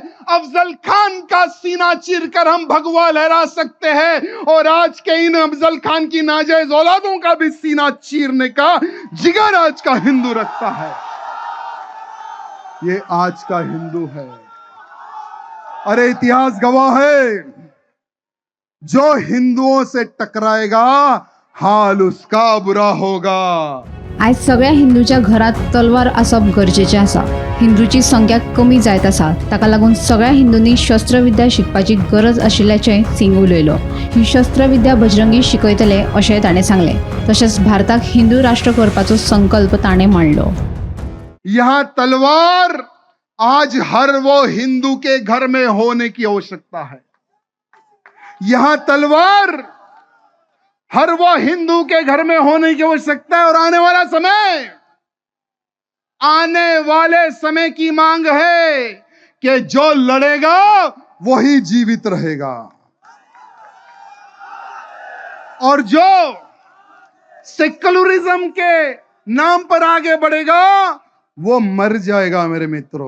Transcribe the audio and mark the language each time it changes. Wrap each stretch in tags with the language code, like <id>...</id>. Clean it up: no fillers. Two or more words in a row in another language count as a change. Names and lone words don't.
<hi>अफजल खान का सीना चीरकर हम भगवा लहरा सकते हैं और आज के इन अफजल खान की नाजायज औलादों का भी सीना चीरने का जिगर आज का हिंदू रखता है। ये आज का हिंदू है। अरे इतिहास गवाह है, जो हिंदुओं से टकराएगा हाल उसका बुरा होगा।</hi> <kok>आज सगळ्या हिंदूच्या घरात तलवार आसप गरजेचे आसा। हिंदूची संख्या कमी जायत आसा, ताका लागून सगळ्या हिंदूंनी शस्त्रविद्या शिकपाची गरज आशिल्ल्याचें सिंग उलयलो। ही शस्त्रविद्या बजरंगी शिकयतले अशें ताणें सांगले। तशेंच भारताक हिंदू राष्ट्र करपाचो संकल्प ताणें मांडलो।</kok> <hi>यहाँ तलवार आज हर वो हिंदू के घर में होने की आवश्यकता है। यहाँ तलवार हर वो हिंदू के घर में होने की आवश्यकता है और आने वाले समय की मांग है कि जो लड़ेगा वही जीवित रहेगा और जो सेक्युलरिज्म के नाम पर आगे बढ़ेगा वो मर जाएगा मेरे मित्रों।</hi>